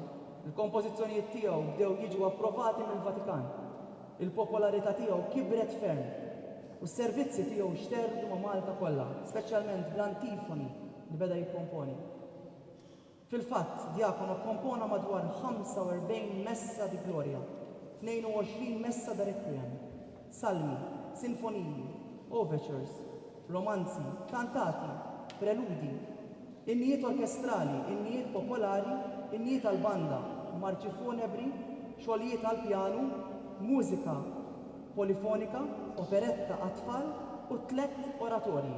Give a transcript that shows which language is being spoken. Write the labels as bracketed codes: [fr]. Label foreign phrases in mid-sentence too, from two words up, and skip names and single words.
[mt] Il-kompożizzjonijiet tiegħu bdew jiġu approvati mill-Vatikan. Il-popolarità tiegħu kibret ferm u s-servizzi tiegħu xterdu ma' Malta kollha, speċjalment bl-antifoni li beda jikkomponi. Fil-fatt, Diacono kompona madwar 45 [it] messa di Gloria, [mt] 22 [it] messa da Requiem, [mt] salmi, sinfoniji, overtures, romanzi, kantati, preludi, innijiet orkestrali, innijiet popolari, innijiet tal-banda, marċi funebri, xogħlijiet għall-pjanu, mużika polifonika, operetta għat-tfal u 3 oratorji.